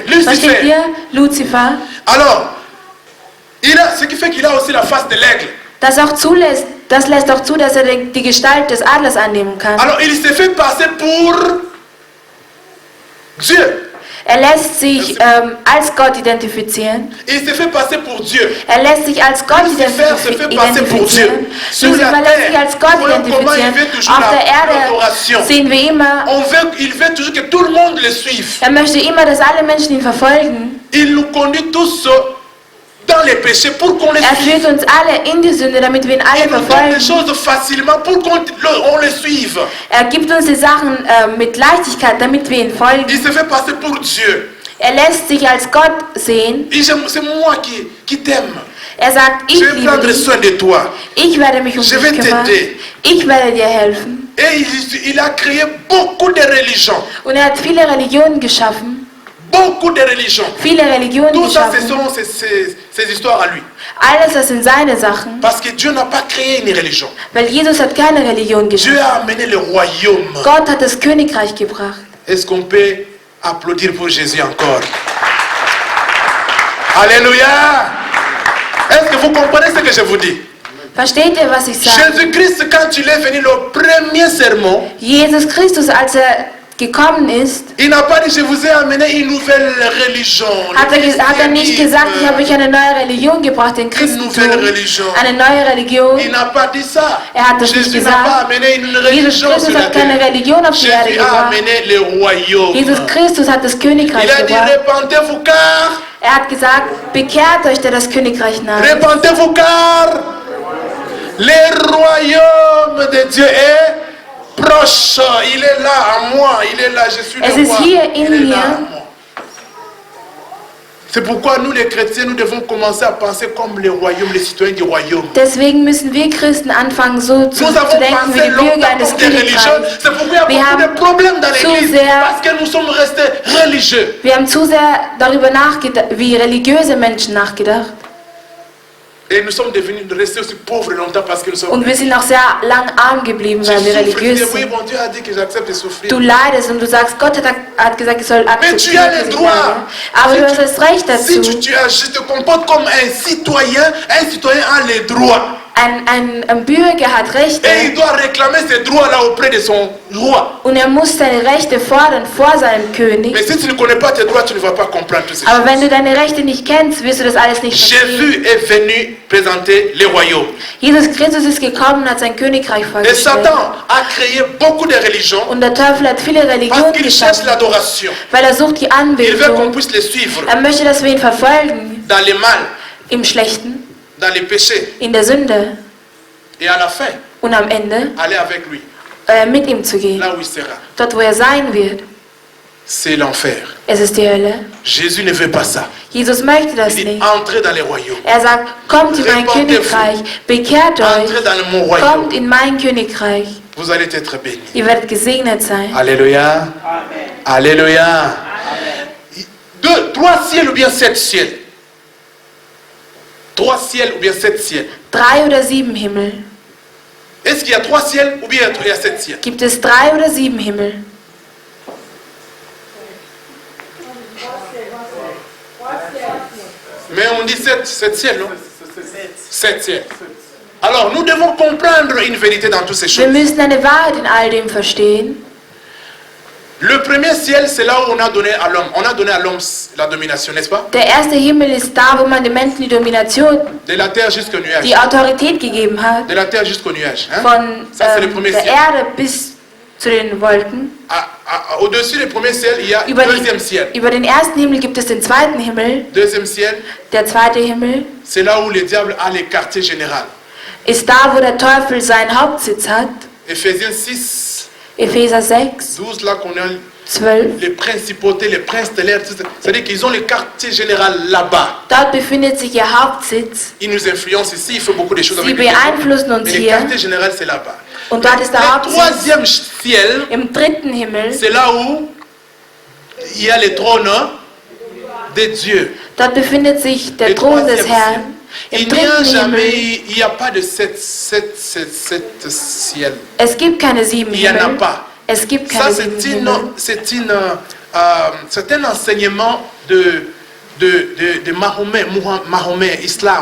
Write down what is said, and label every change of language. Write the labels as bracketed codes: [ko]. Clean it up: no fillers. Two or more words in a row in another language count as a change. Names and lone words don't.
[de] Versteht Lucifer. ihr? Lucifer. [fr] Alors, ce qui fait qu'il a aussi la face de l'aigle. [de] Das lässt auch zu, dass er die Gestalt des Adlers annehmen kann. [fr] Alors, il se fait passer pour Dieu. [de] Er lässt sich als Gott identifizieren. [fr] Il se fait passer pour Dieu. [de] Er lässt sich als Gott [fr] Lucifer se fait passer pour Dieu. [de] identifizieren. [fr] Sur Lucifer la [de] lässt sich [fr] terre, [de] als Gott [fr] voyons comment il [de] identifizieren. [fr] veut toujours [de] Auf der [fr] l'adoration. [de] Erde sehen wir immer, [fr] Il veut toujours que tout le monde le suive. [de] er möchte immer, dass alle Menschen ihn verfolgen. [fr] Il nous conduit tous dans les péchés pour qu'on les [de] Er [fr] suive. [de] führt uns alle in die Sünde, damit wir ihn alle [fr] Il nous donne des [de] verfolgen. [fr] choses facilement pour qu'on les suive. [de] Er gibt uns die Sachen mit Leichtigkeit, damit wir ihn folgen. [fr] Il se fait passer pour Dieu. [de] Er lässt sich als Gott sehen. [fr] C'est moi qui t'aime. [de] Er sagt, ich [fr] Je vais [de] liebe [fr] prendre [de] dich. [fr] soin de toi. [de] Ich werde mich um [fr] Je vais [de] dich kümmern. [fr] t'aider. [de] Ich werde dir helfen. [fr] Et il a créé beaucoup de religions. [de] Und er hat viele Religionen geschaffen. [fr] Beaucoup de religions. [de] Viele Religionen [fr] Tout ça, ce [de] geschaffen. [fr] sont ces histoires à lui. [de] Alles, das sind seine Sachen. [fr] Parce que Dieu n'a pas créé une religion. [de] Weil Jesus hat keine Religion [fr] Dieu [de] geschaffen. [fr] a amené le royaume. [de] Gott hat das Königreich gebracht. [fr] Est-ce qu'on peut applaudir pour Jésus encore? Alléluia! Est-ce que vous comprenez ce que je vous dis? [de] Versteht ihr, was ich sage? [fr] Jésus-Christ, quand il est venu le premier sermon, [de] Jesus Christus, als er gekommen ist, [fr] il n'a pas dit je vous ai amené une nouvelle religion. [de] hat er nicht gesagt, ich habe euch eine neue Religion gebracht, den Christentum. [fr] nouvelle religion. [de] Eine neue Religion. [fr] Il n'a pas dit ça. [de] Er hat das nicht [fr] Jésus n'a pas [de] gesagt. [fr] amené une [de] Jesus [fr] religion [de] Christus [fr] sur la [de] hat keine [fr] terre. [de] Religion auf die Erde [fr] Jésus a [de] gebracht. [fr] amené le royaume. [de] Jesus Christus hat das Königreich [fr] Il a dit [de] gebracht. [fr] repentez-vous car, [de] Er hat gesagt, bekehrt euch, der das Königreich naht. [fr] repentez-vous car le royaume de Dieu est proche. Il est là à moi. Il est là. Je suis [de] Es [fr] le [de] ist [fr] roi. [de] hier [fr] Il [de] in [fr] est là [de] mir. [fr] à moi. C'est pourquoi nous les chrétiens, nous devons commencer à penser comme les royaumes, les citoyens du royaume. [de] Deswegen müssen wir Christen anfangen, so zu [fr] Nous avons [de] denken wie [fr] pensé [de] die Bürger [fr] longtemps [de] eines [fr] comme des religieux. [de] Königreichs. [fr] C'est pourquoi il y [de] Wir [fr] a beaucoup [de] haben [fr] de problèmes dans [de] zu [fr] l'église. [de] sehr- [fr] Parce que nous sommes restés religieux. [de] Wir haben zu sehr darüber nachgedacht, wie religiöse Menschen nachgedacht. [fr] Et nous sommes devenus restés aussi pauvres longtemps parce que nous sommes. [de] Und wir sind auch sehr lang arm geblieben, [fr] Je [de] weil wir [fr] souffre, je dis, [de] religiös [fr] oui, [de] sind. [fr] bon Dieu a dit que j'accepte de souffrir. [de] Du leidest und du sagst, Gott hat gesagt, ich soll [fr] Mais tu [de] akzeptieren, [fr] as [de] dass [fr] le [de] ich [fr] droit. [de] leide. Aber [fr] Si [de] du [fr] tu- [de] hast das Recht [fr] Si [de] dazu. [fr] tu te comportes comme un citoyen a les droits. [de] Ein Bürger hat Rechte [fr] Et il doit réclamer ces droits-là auprès de son roi. [de] und er muss seine Rechte fordern vor seinem König. [fr] Mais si tu ne connais pas tes droits, tu ne vas pas comprendre tout ça. [de] Aber wenn du deine Rechte nicht kennst, wirst du das alles nicht verstehen. [fr] Jésus est venu présenter le royaume. [de] Jesus Christus ist gekommen und hat sein Königreich [fr] Et [de] vorgestellt. [fr] Satan a créé beaucoup de religions [de] Und der Teufel hat viele [fr] parce [de] Religionen [fr] qu'il cherche [de] geschaffen, [fr] l'adoration. [de] weil er sucht die [fr] Il veut qu'on [de] Anbetung. [fr] puisse les suivre [de] Er möchte, dass wir ihn verfolgen, [fr] dans le mal, [de] im Schlechten, [fr] dans les péchés. [de] in der Sünde [fr] Et à la fin, [de] und am Ende [fr] aller avec lui, [de] mit ihm zu gehen, [fr] là où il sera. [de] dort wo er sein wird. [fr] c'est l'enfer. [de] Es ist die Hölle. [fr] Jésus ne veut pas ça. [de] Jesus möchte das [fr] Il dit, [de] nicht. [fr] entrez dans les royaumes. [de] Er sagt, kommt in mein Königreich, bekehrt euch, [fr] Entrez dans mon royaume. [de] kommt in mein Königreich. [fr] Vous allez être bénis. [de] Ihr werdet gesegnet sein. [fr] Alléluia. Alléluia. 3 ciels ou bien 7 ciels? 3 ciels ou bien 7 ciels? [de] 3 oder 7 Himmel. [fr] Est-ce qu'il y a 3 ciels ou bien il y a 7 ciels? [de] Gibt es 3 oder 7 Himmel? [fr] Mais on dit 7 ciels, non? 7 ciels. Alors, nous devons comprendre une vérité dans toutes ces [de] Wir [fr] choses. [de] müssen eine Wahrheit in all dem verstehen. [fr] Le premier ciel, c'est là où on a donné à l'homme. On a donné à l'homme la domination, n'est-ce pas? [de] Der erste Himmel ist da, wo man den Menschen die Domination, [fr] De la terre jusqu'au nuage. [de] die Autorität gegeben hat. [fr] De la terre jusqu'au nuage. Hein? [de] Von [fr] Ça, c'est le premier [de] der [fr] ciel. [de] Erde bis zu den Wolken. [fr] Au-dessus du premier ciel, il y a le deuxième ciel. [de] Über den ersten Himmel gibt es den zweiten Himmel. [fr] Deuxième ciel, [de] Der zweite Himmel [fr] c'est là où le diable a les quartiers généraux. [de] ist da, wo der Teufel seinen Hauptsitz hat. [fr] Éphésiens 6, [de] Epheser 6, 12, [fr] là qu'on a [de] 12. [fr] les principautés, les princes stellaires, tout ça. C'est-à-dire qu'ils ont le quartier général là-bas. [de] Dort befindet sich ihr Hauptsitz. [fr] Ils nous influencent ici, il fait beaucoup de choses [de] Sie [fr] avec nous. [de] beeinflussen uns [fr] Mais le [de] hier. [fr] quartier général, c'est là-bas. [de] Und dort ist der [fr] Le [de] Hauptsitz. [fr] troisième ciel, [de] Im dritten Himmel, [fr] c'est là où il y a le trône de Dieu. [de] dort befindet sich der [fr] Le [de] Thron des [fr] troisième [de] Herrn. [fr] Il [de] Im [fr] n'y a [de] dritten [fr] jamais, [de] Himmel. [fr] il n'y a pas de sept ciel. [de] Es gibt keine 7 [fr] Il n'y en a [de] Himmel. [fr] pas. [de] Es gibt [fr] Ça, [de] keine 7 Himmel. [fr] c'est un enseignement de Mahomet, [de] Islam.